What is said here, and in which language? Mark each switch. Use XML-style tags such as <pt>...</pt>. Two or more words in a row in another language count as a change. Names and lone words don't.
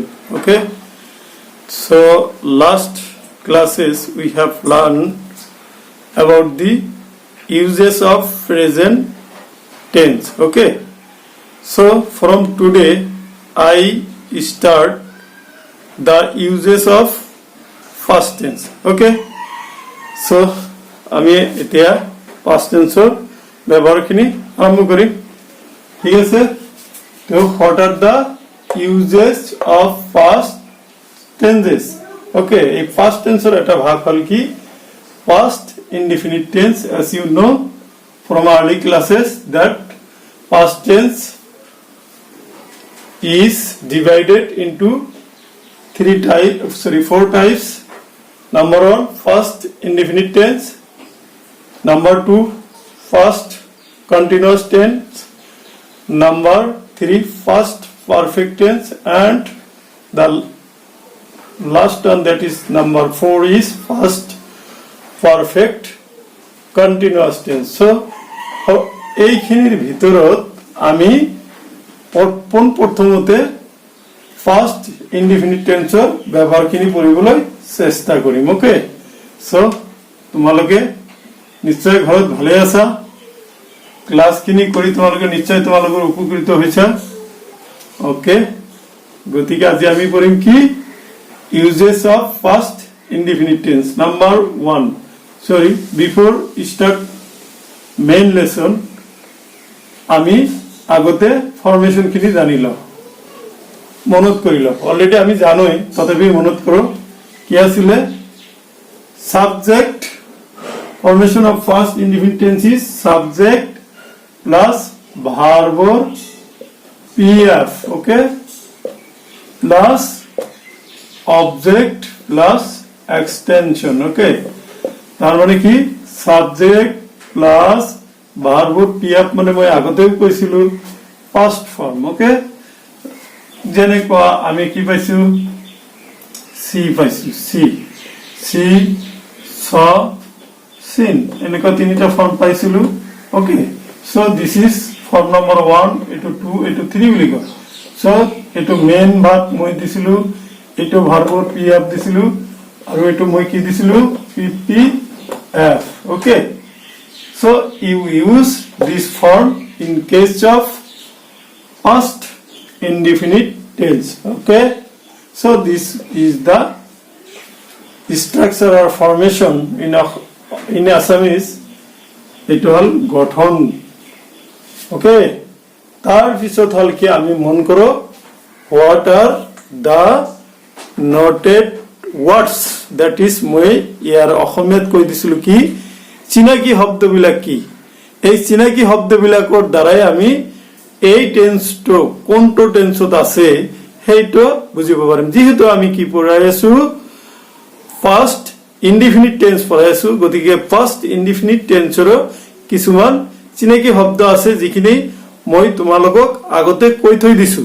<en>Okay, so last classes we have learned about the uses of present tense. Okay, so from today I start the uses of past tense. Okay, so</en> <as>আমি এতিয়া</as> <en>past tense</en> <as>ৰ ব্যৱহাৰখিনি আৰম্ভ কৰিম। ঠিক আছে, তো</as> <en>what are the uses of past tenses?</en> <as>Okay, এই</as> <en>past tense</en> <as>ৰ এটা ভাগ হ'ল কি</as> <en>past indefinite tense. As you know from early classes that past tense is divided into four types. Number one, first indefinite tense. Number two, first continuous tense. Number three, first perfect tense, and the last one, that is number four, is first perfect continuous tense.</en> <as>So এইখিনিৰ ভিতৰত আমি প্ৰথমতে</as> <en>first indefinite tenseৰ</en> <as>ব্যৱহাৰখিনি পঢ়িবলৈ চেষ্টা কৰিম।</as> <en>okay, so</en> <as>তোমালোকে নিশ্চয় ঘৰত ভালে আছা, ক্লাছখিনি কৰি তোমালোকে নিশ্চয় তোমালোকৰ উপকৃত হৈছা। ওকে, গতিকে আজি আমি পঢ়িম কি</as> <en>uses of first indefinite tense. number 1, sorry before start main lesson</en> <as>আমি আগতে ফরমেশনখিনি জানি লওঁ, মনত কৰি লওঁ। অলরেডি আমি জানোই, তথাপি মনত করো কি আছিল।</as> <en>subject formation of first indefinite tense is subject plus verbৰ PF, okay, plus object plus extension।</en> <as>ওকে, তার মানে কি</as> <en>subject plus verbৰ PF</en> <as>মানে মই আগতেও কৈছিলো</as> <en>past form.</en> <as>ওকে, যেনেকুৱা আমি কি পাইছো সি পাইছো, সি সি স সিন, এনেকুৱা তিনিটা ফর্ম পাইছিলো।</as> <en>okay, so this is form number 1,</en> <as>এটো 2, এটো 3 বুলি কয়। সো এটো মেইন ভাগ মই দিছিলো, এটো</as> <en>verbৰ PF</en> <as>দিছিলো, আৰু এটো মই কি দিছিলো পিপিএফ। ওকে,</as> <en>so you use this form in case of past indefinite tense. Okay, so this is the structure or formation in Assamese. It all</en> <as>গঠন।</as> <en>Okay,</en> <as>তার পিছত হল কি আমি মন করো</as> <en>what are the noted words, that is</en> <as>মই ইয়ার অসমীয়াত কৈ দিছিলো কি চিনাকি শব্দবিলাক কি। এই চিনাকি শব্দবিলাকৰ দ্বাৰাই আমি এই টেন্সটো কোনটো টেন্সত আছে সেইটো বুজিব পাৰিম। যেহেতু আমি কি পঢ়াই আছো</as> <en>first indefinite tense</en> <as>পঢ়াই আছো, গতিকে</as> <en>first indefinite tenseৰ</en> <as>কিছুমান চিনাকি শব্দ আছে যিখিনি মই তোমালোকক আগতে কৈ থৈ দিছো।</as>